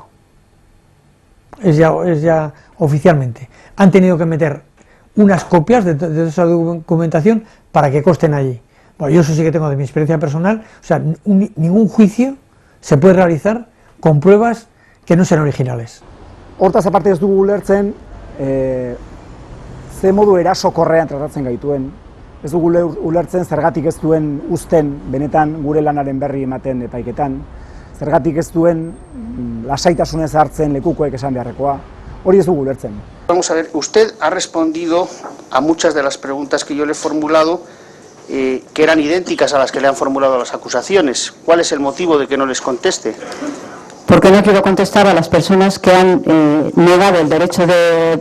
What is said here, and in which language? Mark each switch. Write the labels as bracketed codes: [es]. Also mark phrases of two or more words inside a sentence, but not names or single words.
[es] Es ya oficialmente. Han tenido que meter unas copias de esa documentación para que consten allí. Bueno, yo eso sí que tengo de mi experiencia personal, o sea, ningún juicio se puede realizar con pruebas que no sean originales. [eu] Hortaz aparte ez dugu ulertzen, ze modu erasokorrean tratatzen gaituen, ez dugu ulertzen zergatik ez duen uzten benetan gure lanaren berri ematen epaiketan, zergatik ez duen lasaitasunez hartzen lekukoek esan beharrekoa, hori ez dugu ulertzen. [es] Vamos a ver, usted ha respondido a muchas de las preguntas que yo le he formulado, que eran idénticas a las que le han formulado las acusaciones. ¿Cuál es el motivo de que no les conteste? Porque no quiero contestar a las personas que han negado el derecho de...